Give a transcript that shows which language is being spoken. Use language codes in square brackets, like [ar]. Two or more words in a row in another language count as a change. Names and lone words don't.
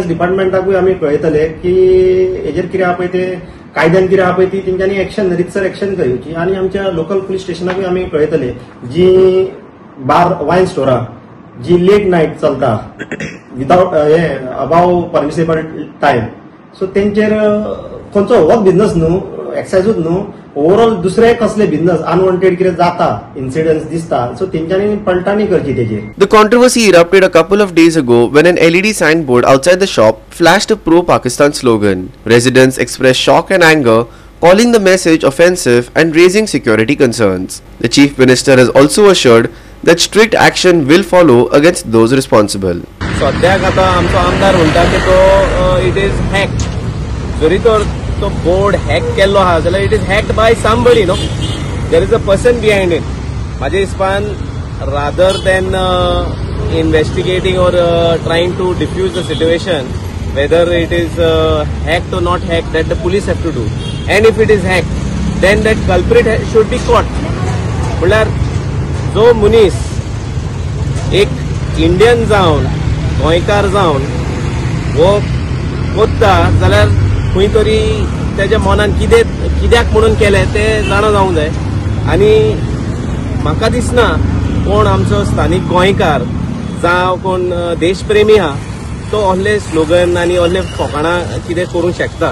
[kok] डिपार्टमेंटाकूय आमी कळयतले की हेजेर कितें आहा पळय ते कायद्यान कितें आहा पळय ती तेंच्यांनी एक्शन रितसर एक्शन करची आणि आमच्या लोकल पुलीस स्टेशनाकूय आमी कळयतले जी बार वायन स्टोरां जी [en] late night [kok] चलता विदाउट हे [en] above permissible time [kok] सो तेंचेर खंयचो होच बिझनस न्हू एक्सायजूच न्हू ओवरऑल दुसरे कसले बिझनस अनवॉन्टेड कितें जाता इन्सिडंट्स दिसता सो तेंच्यांनी पलटाणी करची तेजेर. [en] The controversy erupted a couple of days ago when an LED signboard outside the shop flashed a pro-Pakistan slogan. Residents expressed shock and anger, calling the message offensive and raising security concerns. The Chief Minister has also assured that strict action will follow against those responsible. [kok] सद्याक आतां आमचो आमदार म्हणटा की तो [en] it is hacked [kok] जरी तो बोर्ड हॅक केल्लो आहा जाल्यार [en] it is hacked by somebody no there is a person behind it [kok] म्हाज्या हिसपान [en] rather than investigating or trying to diffuse the situation whether it is hacked or not hacked, that the police have to do. And if it is hacked, then that culprit should be caught. [kok] म्हळ्यार जो मनीस एक इंडियन जावन गोंयकार जावन वो कोत्ता जाल्यार खंय तरी तेज्या मनान कित्याक म्हणून केलें तें जाणा जावंक जाय. आनी म्हाका दिसना कोण आमचो स्थानीक गोंयकार जावं कोण देशप्रेमी आहा तो असले स्लोगन आनी असले फोकाणां कितें करूंक शकता.